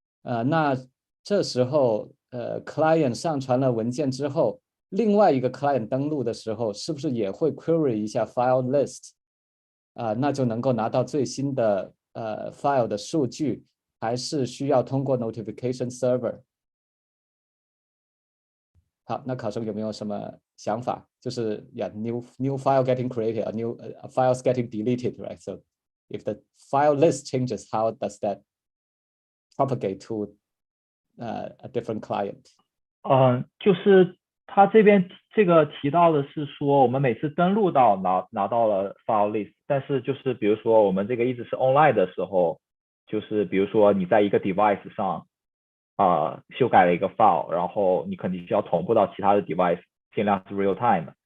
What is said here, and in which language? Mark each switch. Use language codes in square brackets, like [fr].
[zh] 那这时候client 上传了文件之后，另外一个 client 登录的时候，是不是也会 query 一下 file list？那就能够拿到最新的file 的数据，还是需要通过 notification server？好，那考生有没有什么想法？就是 [en] new file getting created, a new files getting deleted, right? So if the file list changes, how does that propagate to a different client？ [zh] 就是他这边这个提到的是说，我们每次登录到拿到了 file list， 但是就是比如说我们这个一直是 online 的时候，就是比如说你在一个 device 上修改了一个 file， 然后你肯定需要同步到其他的 device， 尽量是 real time。